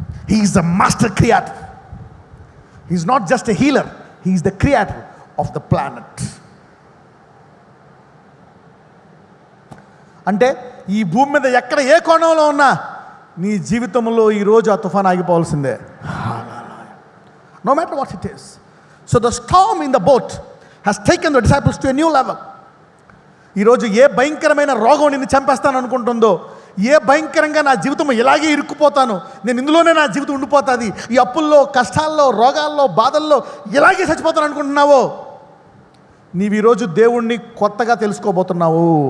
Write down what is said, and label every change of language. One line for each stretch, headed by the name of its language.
English: He is the master creator. He is not just a healer, he is the creator of the planet.
Telugu: అంటే ఈ భూమి మీద ఎక్కడ ఏ కోణంలో ఉన్నా నీ జీవితంలో ఈరోజు ఆ తుఫాన్ ఆగిపోవాల్సిందే.
English: No matter what it is. So the storm in the boat has taken the disciples to a new level.
Telugu: ఈరోజు ఏ భయంకరమైన రోగం నిన్ను చంపేస్తాను అనుకుంటుందో, ఏ భయంకరంగా నా జీవితం ఇలాగే ఇరుక్కుపోతాను, నేను ఇందులోనే నా జీవితం ఉండిపోతుంది, ఈ అప్పుల్లో, కష్టాల్లో, రోగాల్లో, బాధల్లో ఇలాగే చచ్చిపోతాను అనుకుంటున్నావో, నీవు ఈరోజు దేవుణ్ణి కొత్తగా తెలుసుకోబోతున్నావు.